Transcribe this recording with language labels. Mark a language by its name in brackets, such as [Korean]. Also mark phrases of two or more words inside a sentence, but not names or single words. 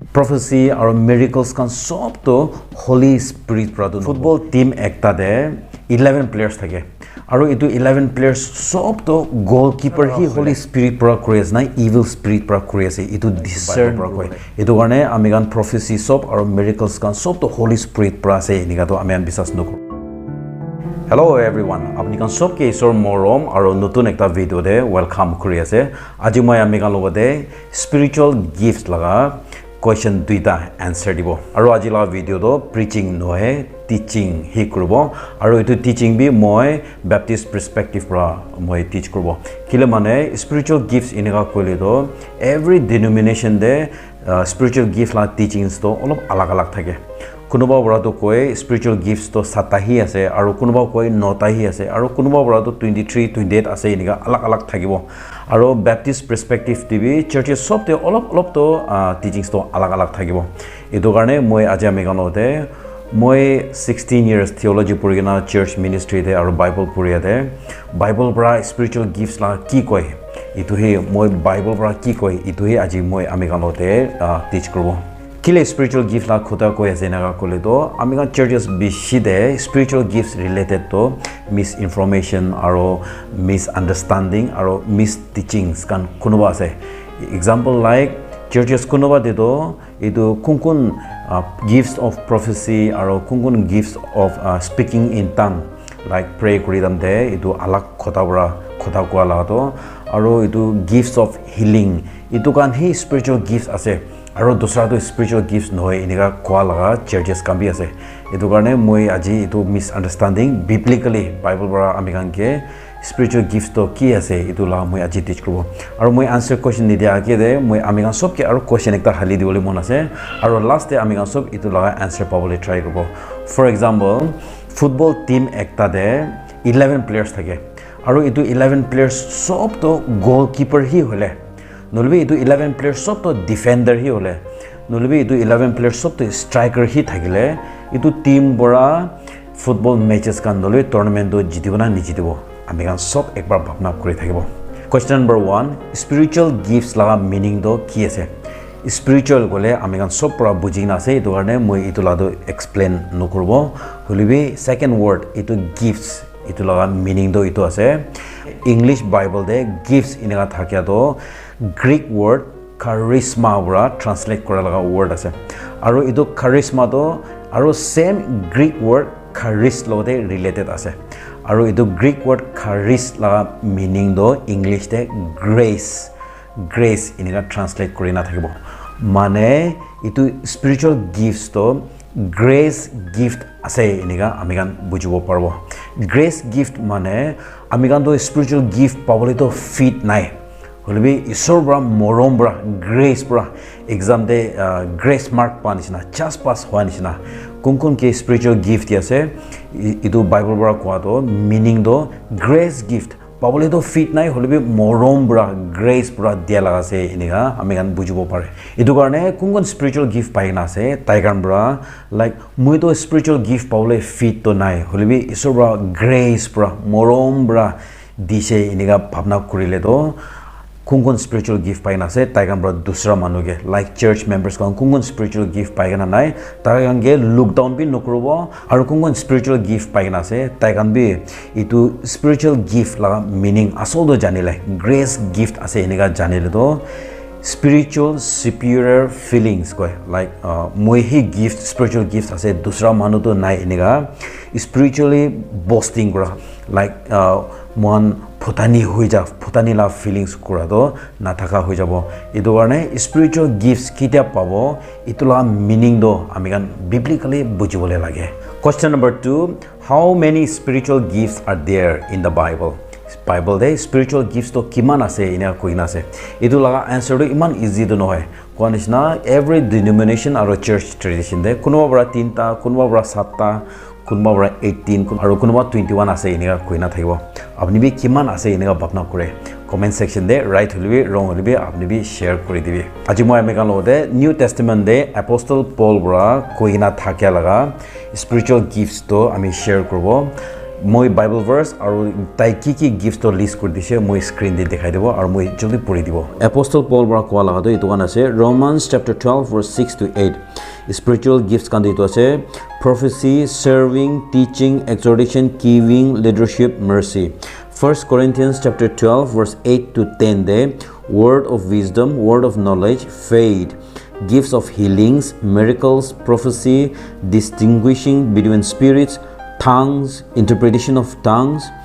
[English] prophecy or miracles [Naga Pidgin] kan sob to Holy Spirit pradun. [English] Football team [Naga Pidgin] ekta de 11 players thake. Aro itu 11 players sob to goalkeeper hi Holy Spirit pra kuri ase na [English] evil spirit [Naga Pidgin] pra kuri ase itu discern pra koi. Itu karone amigan prophecy sob aro miracles kan sob to Holy Spirit pra ase enika to amian bisas nokro. [English] Hello everyone, [Naga Pidgin] apni kan sob ke isor morom aro notun ekta video de welcome kuri ase. Aji moi amigan lobode [English] spiritual gifts [Naga Pidgin] laga question duita answer dibo. Aro aji la video do preaching nohe teaching hi kurbo. Aro itu teaching bi moi [English] Baptist perspective [Naga Pidgin] pra moi teach kurbo. Kile mane [English] spiritual gifts [Naga Pidgin] inika kole do [English] every denomination [Naga Pidgin] de [English] spiritual gift [Naga Pidgin] la teachings to olop alag alag thake. Kunuba bora to koi [English] spiritual gifts [Naga Pidgin] to satahi ase aro kunuba koi notahi ase aro kunuba bora to 23 28 ase inika alag alag thakibo. Aro [English] Baptist perspective TV churches [Naga Pidgin] sob te olop to teachings to alag alag thakibo. Etu karone moi aji amiganote moi 16 [English] years theology [Naga Pidgin] purigina [English] church ministry [Naga Pidgin] de aro Bible puriade Bible bra [English] spiritual gifts [Naga Pidgin] la ki koi itu he moi Bible bra ki koi itu he aji moi amiganote teach kurbo. Kile [English] spiritual gift [Naga Pidgin] la khota koi ase naga kole to amiga churches bishi de [English] spiritual gifts related to misinformation [Naga Pidgin] aro misunderstanding aro misteachings kan kunuba ase. [English] Example like churches [Naga Pidgin] kunuba de do itu kunkun [English] gifts of prophecy [Naga Pidgin] aro kunkun [English] gifts of speaking in tongue like pray [Naga Pidgin] kuridam de itu alak khota bra khota kwa la to aro itu [English] gifts of healing [Naga Pidgin] itu kan hi [English] spiritual gifts [Naga Pidgin] ase. Aro dusra to [English] spiritual gifts [Naga Pidgin] noy inika kwa laga churches kan bi ase. Etu karone moi aji itu misunderstanding biblically Bible bra amigan ke [English] spiritual gifts [Naga Pidgin] to ki ase itu la moi aji teach kurbo. Aro moi [English] answer question [Naga Pidgin] ni dia ke de moi amigan sob ke aro question ekta hali diwole mon ase. Aro last de amigan sob itu laga answer pabole try kurbo. [English] For example, football team [Naga Pidgin] ekta de 11 players thake. Aro itu 11 players sob to goalkeeper hi hole. Nolbi itu 11 players sob to defender hi hole. Nolbi itu 11 players sob to striker hi thakile. Itu team bora [English] football matches [Naga Pidgin] kan nolbi tournament do jitibo na nijitibo. Amigan sob ekbar bhapna kori thakibo. [English] Question number 1, spiritual gifts [Naga Pidgin] laga meaning do ki ase? Spiritual gole amigan sob pura bujina ase itu karone moi itu la do explain nokurbo. Holibi [English] second word [Naga Pidgin] itu gifts itu laga meaning do itu ase. [English] English Bible [Naga Pidgin] de gifts inaga thakya do [English] Greek word charisma [Naga Pidgin] bra translate kora laga word ase. Aro itu charisma do aro [English] same Greek word charis [Naga Pidgin] lo de related ase. Aro itu [English] Greek word charis [Naga Pidgin] laga meaning do English de grace. Grace inaga translate korina thakibo. Mane itu [English] spiritual gifts [Naga Pidgin] to [English] grace gift [Naga Pidgin] ase iniga amigan bujibo parbo. [English] Grace gift [Naga Pidgin] mane amigan do [English] spiritual gift [Naga Pidgin] pabole to fit nai. Holibi isor bra morom bra grace bra exam de [English] grace mark [Naga Pidgin] panisna [English] just pass [Naga Pidgin] hoanisna kunkun ke [English] spiritual gift [Naga Pidgin] ase itu Bible bra kwa do meaning do [English] grace gift [Naga Pidgin] pabole to fit nai holibi morom bra grace bra dia laga se iniga amigan bujibo pare. Itu karone kunkun [English] spiritual gift [Naga Pidgin] paina ase taigan bra like moi to [English] spiritual gift [Naga Pidgin] pabole fit to nai holibi isor bra grace bra morom bra dise iniga bhabna kurile do kungun [English] spiritual gift [Naga Pidgin] paina se taigan bra dusra manuge like [English] church members [Naga Pidgin] kan kungun [English] spiritual gift [Naga Pidgin] paigana nai taigan ge [English] look down [Naga Pidgin] bi nokrobo aru kungun [English] spiritual gift [Naga Pidgin] paigana se taigan bi itu [English] spiritual gift [Naga Pidgin] la meaning asol do janile [English] grace gift [Naga Pidgin] ase eniga janile do [English] spiritual superior feelings [Naga Pidgin] koi like moi hi [English] gift spiritual gift [Naga Pidgin] ase dusra manu to nai eniga [English] spiritually boasting [Naga Pidgin] kora like mon photani hoi ja photani la feelings kura do na thaka hoi jabo. Itu karone [English] spiritual gifts [Naga Pidgin] kitia pabo itu la meaning do amigan biblically bujibole lage. [English] Question number 2, how many spiritual gifts are there in the Bible? [Naga Pidgin] Bible de [English] spiritual gifts [Naga Pidgin] to kiman ase ina koina ase. Itu laga answer do iman easy do nohoy. Koanishna [English] every denomination or church tradition [Naga Pidgin] de kunuba bra 3ta kunuba bra 7ta kunuba bra 18 aru kunuba 21 ase ina koina thaibo. Apni bi kiman ase ina bapna kore [English] comment section [Naga Pidgin] de right holibi wrong holibi apni bi share kori dibi. Aji moi amegan lode New Testament de Apostle Paul bra koina thakya laga [English] spiritual gifts [Naga Pidgin] to ami share korbo. মই [English] Bible verse [Naga Pidgin] আৰু তাই কি gifts to list কৰি দিছে মই screen দি দেখাই দেব আৰু মই জলদি পঢ়ি দিব [English] Apostle Paul [Naga Pidgin] পৰা কোৱা লাগাটো এটো গান আছে [English] Romans chapter 12 verse 6 to 8 spiritual gifts [Naga Pidgin] kan dito আছে [English] prophecy serving teaching exhortation giving leadership mercy 1 Corinthians chapter 12 verse 8 to 10 de word of wisdom word of knowledge faith gifts of healings miracles prophecy distinguishing between spirits tongues interpretation of tongues